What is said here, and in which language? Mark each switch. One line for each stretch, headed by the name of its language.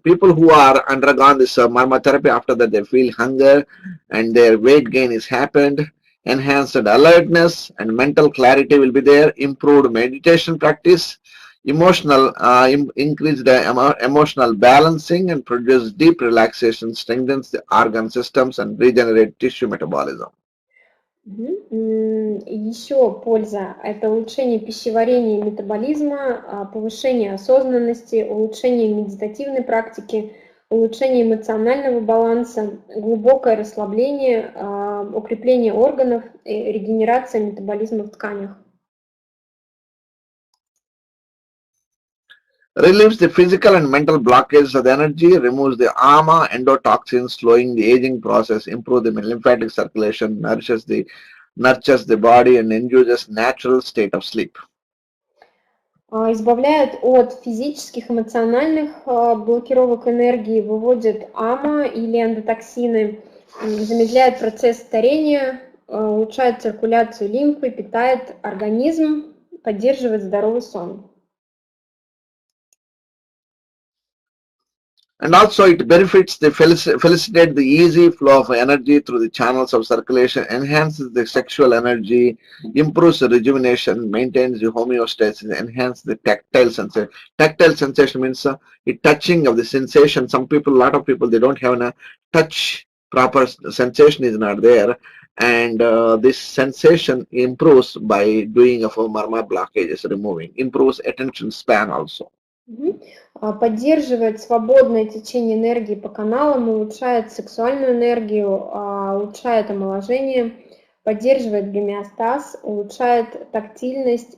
English: People who are undergone this marmotherapy, after that they feel hunger and their weight gain is happened. Enhanced alertness and mental clarity will be there. Improved meditation practice. Emotional increased emotional balancing and produce deep relaxation, strengthens the organ systems and regenerate tissue metabolism.
Russian: Еще польза – это улучшение пищеварения и метаболизма, повышение осознанности, улучшение медитативной практики, улучшение эмоционального баланса, глубокое расслабление, укрепление органов, регенерация метаболизма в тканях.
English: Relieves the physical and mental blockages of the energy, removes the ama, endotoxins, slowing the aging process, improves the lymphatic circulation, nurtures the body and induces natural state of sleep.
Russian: Избавляет от физических, эмоциональных блокировок энергии, выводит ама или эндотоксины, замедляет процесс старения, улучшает циркуляцию лимфы, питает организм, поддерживает здоровый сон.
English: And also it benefits facilitate the easy flow of energy through the channels of circulation, enhances the sexual energy, improves the rejuvenation, maintains the homeostasis, enhances the tactile sensation. Tactile sensation means the touching of the sensation. A lot of people, they don't have a touch, proper sensation is not there. And this sensation improves by doing of marma blockages, removing, improves attention span also.
Russian: Поддерживает свободное течение энергии по каналам, улучшает сексуальную энергию, улучшает омоложение, поддерживает гомеостаз, улучшает тактильность.